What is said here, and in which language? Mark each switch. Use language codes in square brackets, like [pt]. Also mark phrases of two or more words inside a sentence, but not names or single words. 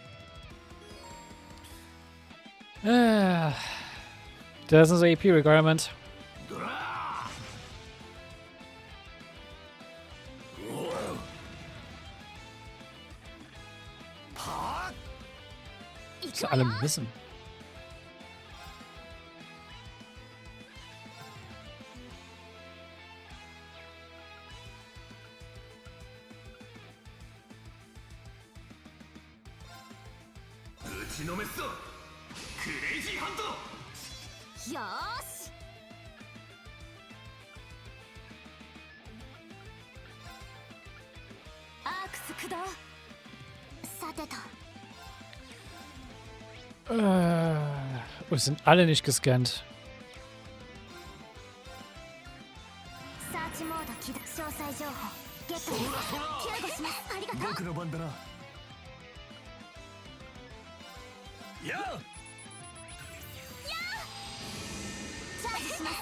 [de] Das ist unser EP Requirement. [ja] 行く [de] Was alle müssen. [ja] ちのめすぞクレイジーハント。よーし。アークス駆動。さてと。 [de] Oh, sind alle nicht gescannt. [ja] サーチモード起動。詳細情報ゲットです。救護します。ありがとう。僕の番だな。やあ。チャージします。